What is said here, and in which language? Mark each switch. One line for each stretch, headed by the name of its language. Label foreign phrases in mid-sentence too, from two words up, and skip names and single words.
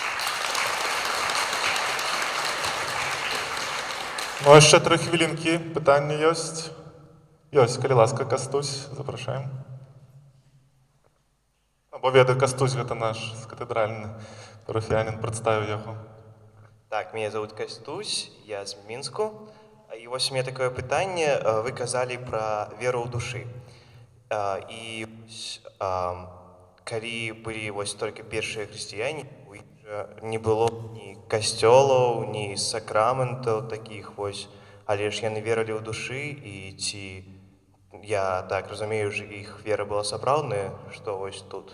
Belarusian: Ну, яшчэ 3 хвілінкі. Пытанні ёсць? Ёсць, калі ласка, Кастусь, запрашаем. Бо ведаю, Кастусь, гэта наш катедральны парафіянін, прадставіў яго. Так,
Russian: меня зовут
Belarusian: Кастусь, я з Мінску. І вось
Russian: у меня
Belarusian: такое пытанне, вы казалі пра веру ў душы. І калі былі вось толькі першыя хрысціяне, у іх не было ні касцёлаў, ні сакраментаў такіх вось, але ж яны верылі ў душы, і ці, я так разумею, ж іх вера была сапраўдная, што вось тут?